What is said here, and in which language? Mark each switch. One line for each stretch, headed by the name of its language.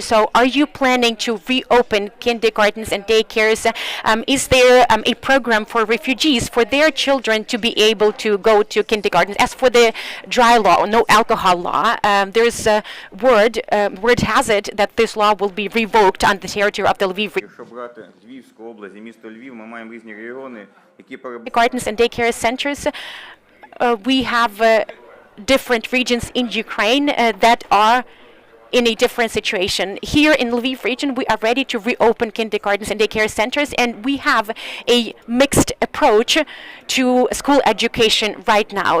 English: So are you planning to reopen kindergartens and daycares? Is there a program for refugees, for their children to be able to go to kindergartens? As for the dry law, no alcohol law, there's a word has it that this law will be revoked on the territory of the Lviv region.
Ukrainian: Якщо брати Львівську область і місто Львів, ми маємо різні регіони, які
English: Gardens and daycare centers, we have different regions in Ukraine that are in a different situation. Here in Lviv region, we are ready to reopen kindergartens and daycare centers, and we have a mixed approach to school education right now.